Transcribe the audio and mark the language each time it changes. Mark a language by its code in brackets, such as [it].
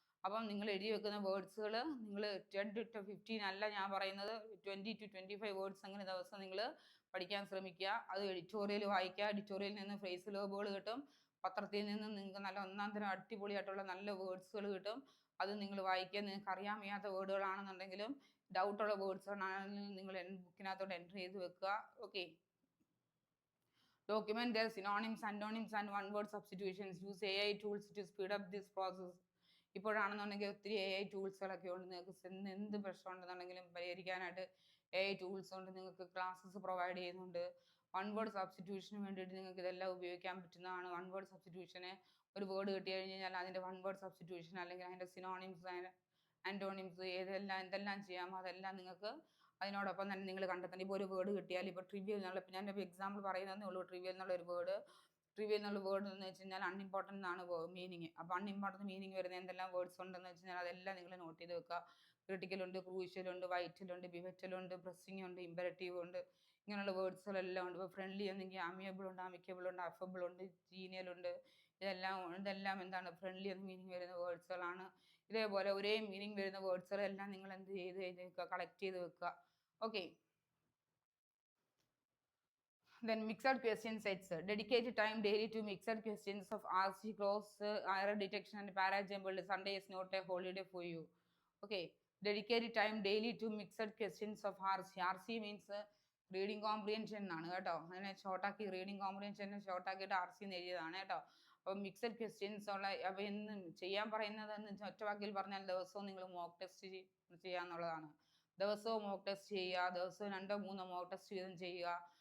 [ml] അപ്പം നിങ്ങൾ എഴുതി വെക്കുന്ന വേർഡ്സുകൾ നിങ്ങൾ 10 to 15 അല്ല ഞാൻ പറയുന്നത്, 20 to 25 വേർഡ്സ് അങ്ങനെ ദിവസം നിങ്ങൾ പഠിക്കാൻ ശ്രമിക്കുക. അത് എഡിറ്റോറിയൽ വായിക്കുക. എഡിറ്റോറിയലിൽ നിന്ന് ഫ്രേസ് വെർബുകൾ കിട്ടും. പത്രത്തിൽ നിന്ന് നിങ്ങൾക്ക് നല്ല ഒന്നാം തരം അടിപൊളിയായിട്ടുള്ള നല്ല വേർഡ്സുകൾ കിട്ടും. അത് നിങ്ങൾ വായിക്കുക. നിങ്ങൾക്ക് അറിയാൻ വയ്യാത്ത വേർഡുകളാണെന്നുണ്ടെങ്കിലും ഡൗട്ടുള്ള വേർഡ്സ് ആണെങ്കിലും നിങ്ങൾ ബുക്കിനകത്തോട്ട് എൻ്റർ ചെയ്ത് വെക്കുക. Okay. [en] Document their synonyms, antonyms and one word substitutions. Use AI tools to speed up this process. [ml] ഇപ്പോഴാണെന്നുണ്ടെങ്കിൽ ഒത്തിരി AI ടൂൾസുകളൊക്കെ ഉണ്ട്. നിങ്ങൾക്ക് എന്ത് പ്രശ്നം ഉണ്ടെന്നുണ്ടെങ്കിലും പരിഹരിക്കാനായിട്ട് AI ടൂൾസ് കൊണ്ട് നിങ്ങൾക്ക് ക്ലാസ്സസ് പ്രൊവൈഡ് ചെയ്യുന്നുണ്ട്. വൺ വേർഡ് സബ്സ്റ്റിറ്റ്യൂഷന് വേണ്ടിയിട്ട് നിങ്ങൾക്ക് ഇതെല്ലാം ഉപയോഗിക്കാൻ പറ്റുന്നതാണ്. വൺ വേർഡ് സബ്സ്റ്റിറ്റ്യൂഷന് ഒരു വേർഡ് കിട്ടി കഴിഞ്ഞാൽ അതിൻ്റെ വൺ വേർഡ് സബ്സ്റ്റിറ്റ്യൂഷൻ അല്ലെങ്കിൽ അതിൻ്റെ സിനോണിംസ് ആൻറ്റോണിംസ് എന്തെല്ലാം ചെയ്യാമോ അതെല്ലാം നിങ്ങൾക്ക് അതിനോടൊപ്പം തന്നെ നിങ്ങൾ കണ്ടെത്തണം. ഇപ്പോൾ ഒരു വേർഡ് കിട്ടിയാൽ ഇപ്പോൾ ട്രിവിയൽ എന്നുള്ള, ഇപ്പോൾ ഞാനൊരു എക്സാമ്പിൾ പറയുന്നതേ ഉള്ളൂ. ട്രിവിയൽ എന്നുള്ള വേർഡ് എന്ന് വെച്ച് കഴിഞ്ഞാൽ അൺഇമ്പോർട്ടൻ്റ് എന്നാണ് മീനിങ്. അപ്പോൾ അൺഇമ്പോർട്ടൻ്റ് മീനിങ് വരുന്ന എന്തെല്ലാം വേർഡ്സ് ഉണ്ടെന്ന് വെച്ച് കഴിഞ്ഞാൽ അതെല്ലാം നിങ്ങൾ നോട്ട് ചെയ്ത് വെക്കുക. ക്രിട്ടിക്കലുണ്ട്, ക്രൂഷ്യലുണ്ട്, വൈറ്റലുണ്ട്, പിവറ്റലുണ്ട്, പ്രസ്സിംഗ് ഉണ്ട്, ഇമ്പരറ്റീവ് ഉണ്ട്, ഇങ്ങനെയുള്ള വേർഡ്സുകളെല്ലാം ഉണ്ട്. ഇപ്പോൾ ഫ്രണ്ട്ലി എന്നെങ്കിൽ ആമിയബിൾ ഉണ്ട്, അമിക്കബിൾ ഉണ്ട്, അഫബിൾ ഉണ്ട്, ജീനിയൽ ഉണ്ട്. ഇതെല്ലാം എന്താണ് ഫ്രണ്ട്ലി എന്ന മീനിങ് വരുന്ന വേർഡ്സുകളാണ്. ഇതേപോലെ ഒരേ മീനിങ് വരുന്ന വേർഡ്സുകളെല്ലാം നിങ്ങൾ എന്ത് ചെയ്ത് വെക്കുക, കളക്ട് ചെയ്ത് വെക്കുക. Okay. [en] Then mixed question sets. Dedicate time daily to mixed questions of RC, cross, error detection and para-jumbled. Sunday is not a holiday for you. Okay. Dedicate time daily to mixed questions of RC. RC means [ml] reading comprehension എന്നാണ് കേട്ടോ. അങ്ങനെ ഷോർട്ടാക്കി reading കോംപ്രിഹെൻഷനെ ഷോർട്ടാക്കിയിട്ട് RC എന്ന് എഴുതിയതാണ് കേട്ടോ. അപ്പം mixed questions ഉള്ള അപ്പം എന്ന് ചെയ്യാൻ പറയുന്നതെന്ന് ഒറ്റ വാക്കിൽ പറഞ്ഞാൽ ദിവസവും നിങ്ങൾ മോക്ക് ടെസ്റ്റ് ചെയ്യാന്നുള്ളതാണ്. ദിവസവും മോക്ക് ടെസ്റ്റ് ചെയ്യുക. ദിവസവും 2-3 മോക്ക് ടെസ്റ്റ് വീതം ചെയ്യുക.